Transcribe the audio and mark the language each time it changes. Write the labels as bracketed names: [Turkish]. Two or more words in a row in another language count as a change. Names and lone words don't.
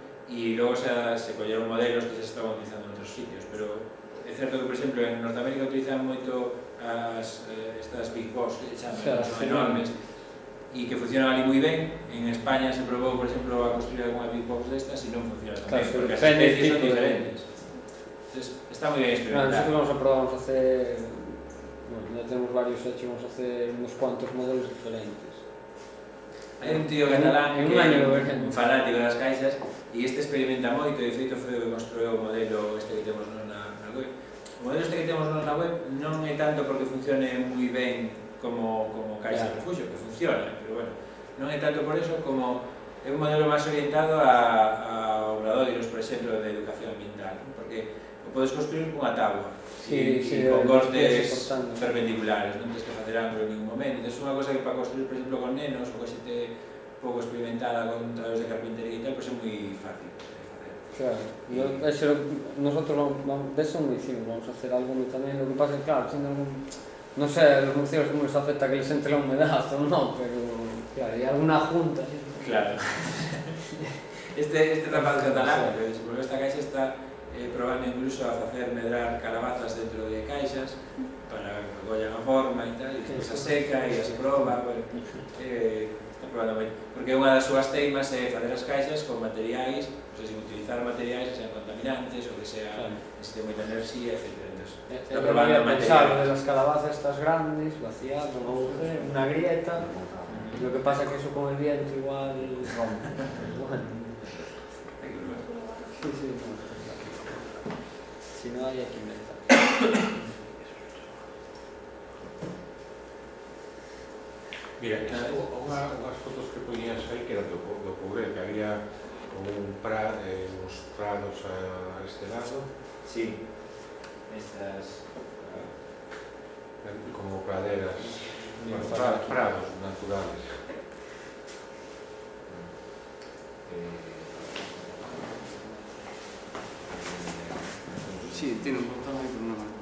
[Galician] E logo se colleron modelos que xa se estaban utilizando en outros sitios, pero é certo que, por exemplo, en Norteamérica utilizan moito estas Big Box, que chaman, son enormes, e que funcionan ali moi ben. En España se probou, por exemplo, a construir algunha Big Box destas e non funciona tan ben, porque as especies son diferentes. Entonces, está moi ben experimentado. [Spanish] Nosotros vamos a probar, vamos a hacer, bueno, ya tenemos varios hechos, vamos a hacer unos cuantos modelos diferentes. [Galician] Hai un tío catalán que é un fanático das caixas e este experimenta moito, e de feito foi o que construiu o modelo este que temos na web. O modelo este que temos na web non é tanto porque funcione moi ben como caixa de refugio, que funciona, pero bueno, non é tanto por eso como é un modelo máis orientado a obradoiros, por exemplo, de educación ambiental, porque o podes construir cunha tábua e con cortes perpendiculares, non tens que facer ángulo en ningún momento. É unha cosa que para construir, por exemplo, con nenos ou con xente pouco experimentada con traballos de carpintería e tal, pois é moi fácil de facer. [Spanish] Claro, nosotros de eso non hicimos, vamos a hacer algo tamén, lo que pasa é que, claro, siendo algún... No sé, a los morcegos cómo les afecta que les entre la humedad o no, pero claro, hay alguna junta. Claro. [Galician] Este rapaz catalán, que por esta caixa está probando incluso a facer medrar calabazas dentro de caixas para que collan a forma e tal, e despois a seca e as proba, bueno, está probando moito. Porque unha das súas teimas é facer as caixas con materiais, [Spanish] o sea, [Galician] sin utilizar materiais que sean contaminantes ou que sean, necesite moita enerxía, etc. [Spanish] Está probando material de las calabazas estas grandes, vaciar, una grieta, lo que pasa es que eso con el viento igual rompe. Sí, sí, si no hay que inventar. [Galician] Mira, unhas fotos que poñías aí que eran do Courel, que había uns prados a este lado. [Spanish] Sí, estas... como praderas, bueno, prados naturales. Sí, tiene un botón ahí, pero no me acuerdo.